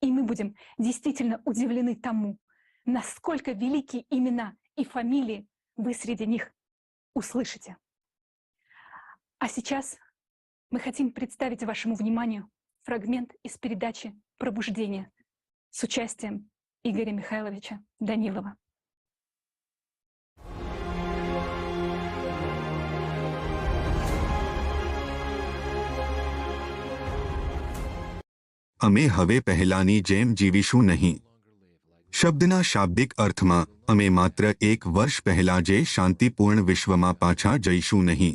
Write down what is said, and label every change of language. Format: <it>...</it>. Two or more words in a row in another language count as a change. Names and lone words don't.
<ru>И мы будем действительно удивлены тому, насколько великие имена и фамилии вы среди них услышите. А сейчас мы хотим представить вашему вниманию фрагмент из передачи «Пробуждение» с участием Игоря Михайловича Данилова.</ru> <gu>અમે હવે પહેલાની જેમ જીવીશું નહીં. શબ્દના શાબ્દિક અર્થમાં અમે માત્ર એક વર્ષ પહેલા જે શાંતિપૂર્ણ વિશ્વમાં પાછા જઈશું નહીં.</gu>